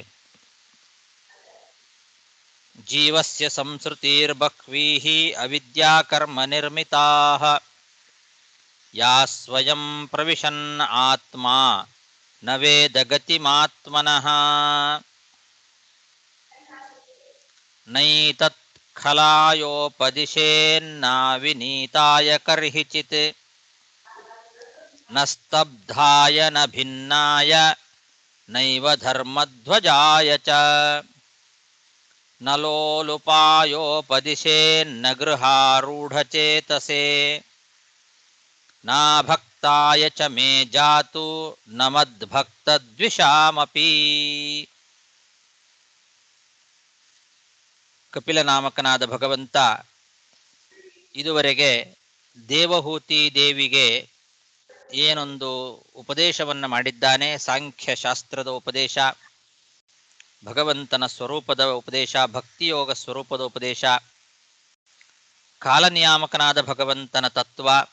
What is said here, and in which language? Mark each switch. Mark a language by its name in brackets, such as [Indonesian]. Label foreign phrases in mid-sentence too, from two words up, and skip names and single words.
[Sanskrit] ಜೀವಸ್ಯ ಸಂಸೃತಿರ್ಬಹ್ವೀಃ ಅವಿದ್ಯಾಕರ್ಮ ನಿರ್ಮಿತಾಃ ಯಾ ಸ್ವಯಂ ಪ್ರವಿಶನ್ ಆತ್ಮಾ ನ ವೇದ ಗತಿಮಾತ್ಮನಃ ನೈತತ್ ಖಲಾಯೋಪದಿಶೇನ್ನಾವಿನೀತಾಯ ಕರ್ಹಿಚಿತ್ ನ ಸ್ತಬ್ಧಾಯ ನ ಭಿನ್ನಾಯ ನೈವ ಧರ್ಮಧ್ವಜಾಯ ಚ ನ ಲೋಲುಪಾಯೋಪದಿಶೇನ್ನ ಗೃಹಾರೂಢಚೇತಸೇ ನಾ ಭಕ್ತಾಯ ಚ ಮೇ ಜಾತು ನ ಮದ್ಭಕ್ತದ್ವಿಷಾಮಪಿ. [Kannada] ಕಪಿಲ ನಾಮಕನಾದ ಭಗವಂತ ಇದುವರೆಗೆ ದೇವಹೂತಿ ದೇವಿಗೆ ಏನೊಂದು ಉಪದೇಶವನ್ನು ಮಾಡಿದ್ದಾನೆ, ಸಾಂಖ್ಯ ಶಾಸ್ತ್ರದ ಉಪದೇಶ, ಭಗವಂತನ ಸ್ವರೂಪದ ಉಪದೇಶ, ಭಕ್ತಿಯೋಗ ಸ್ವರೂಪದ ಉಪದೇಶ, ಕಾಲನಿಯಾಮಕನಾದ ಭಗವಂತನ ತತ್ವ,